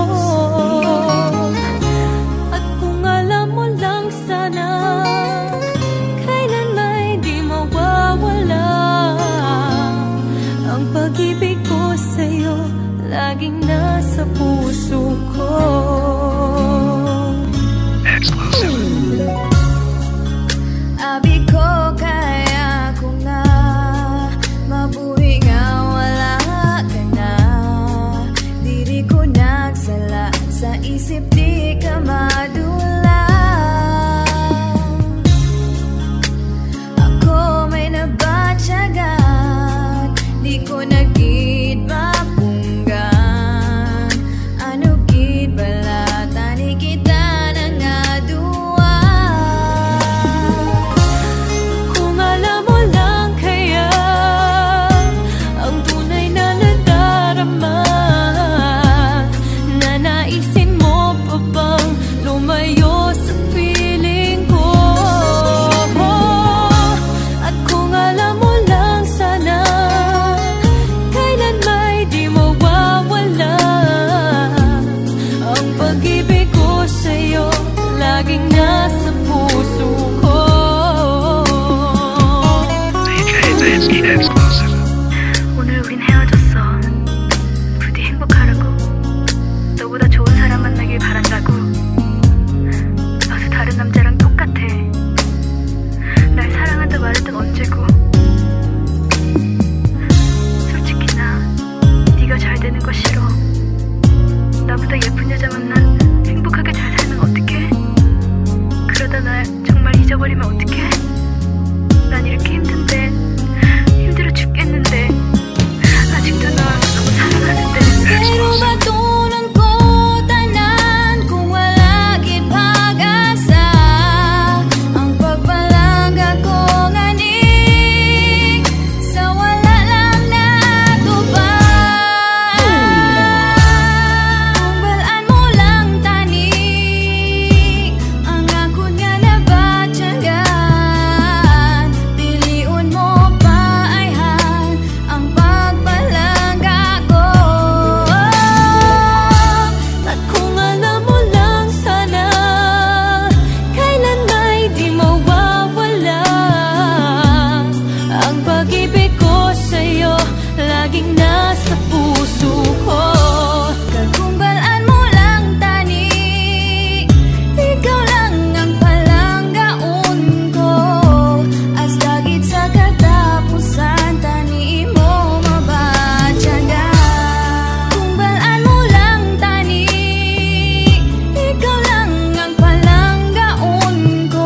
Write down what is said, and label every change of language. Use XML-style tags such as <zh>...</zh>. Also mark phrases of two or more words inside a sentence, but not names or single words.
<tl>At kung alam mo lang sana, kailan may di mawawala ang pag-ibig ko sa'yo, laging nasa puso ko.</tl> <en>Exclusive.</en> <hil>Abi ko kaya ko nga mabuhi nga wala ka na. Diri ko nagsala sa isip di ka madula. Ako may nabatyagan, di ko nagid mapunggan. Ano gid bala tani kita na nga duwa.</hil> <tl>Kung alam mo lang kaya ang tunay na nadarama, nanaisin mo pa bang lumayo sa piling ko? At kung alam mo lang sana, kailan may di mawawala ang pag-ibig ko sa'yo, laging nasa puso ko.</tl> <en>DJ Dansky exclusive.</en> <ko>오늘 우린 헤어졌어. 부디 행복하라고. 너보다 좋은 사람 만나길 바란다고. 너도 다른 남자랑 똑같아. 날 사랑한다 말했던 언제고. 솔직히 나 네가 잘 되는 거 싫어. 나보다 예쁜 여자 만나 행복하게 잘 살면 어떡해? 그러다 날 정말 잊어버리면 어떡해? 난 이렇게 힘든데, 힘들어 죽겠는데, 아직도 널 너무 사랑하는데.</ko> <hil>Pero batunan ko tanan kung wala gid pag-asa. Ang pagpalangga ko ngani sa wala lang natupad. Kung balaan mo lang tani ang akon nga nabatyagan, piliun mo pa ayhan ang pagpalangga ko.</hil> <tl>At kung alam mo lang sana, kailan may di mawawala ang pag-ibig ko sa'yo, laging nasa puso ko.</tl> <hil>Kung balaan mo lang tani, ikaw lang ang palanggaon ko. As dagit sa katapusan, tani mo mabatyagan. Kung balaan mo lang tani, ikaw lang ang palanggaon ko.</hil>